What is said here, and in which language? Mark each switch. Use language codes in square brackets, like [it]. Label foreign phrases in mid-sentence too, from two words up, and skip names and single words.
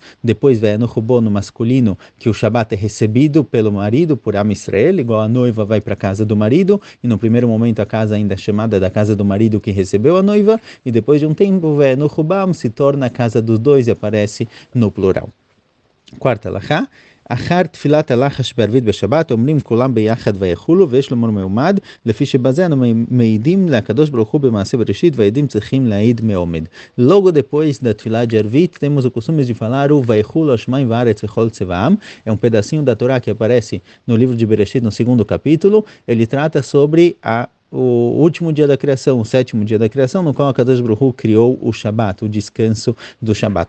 [pt] Depois vem no Rubo, no masculino, que o Shabbat é recebido pelo marido, por [he] עם ישראל, [pt] igual a noiva vai para a casa do marido, e no primeiro momento a casa ainda é chamada da casa do marido que recebeu a noiva, e depois de um tempo vem no Rubam, se torna a casa dos dois e aparece no plural. Quarta alahá. [he] אחר תפילת הלחש בערבית בשבת אומרים כולם ביחד ויחולו, ויש לומר מעומד, לפי שבזה אנו מעידים לקדוש ברוך הוא במעשה בראשית, והעדים צריכים להעיד מעומד. [pt] Logo depois da tefilá de Arvit, temos o costume de falar o [he] ויכולו השמים והארץ וכל צבאם. [pt] É um pedacinho da Torá que aparece no livro de Bereshit, no segundo capítulo. Ele trata sobre o último dia da criação, o sétimo dia da criação, no qual a [he] קדוש ברוך הוא [pt] criou o Shabbat, o descanso do Shabbat.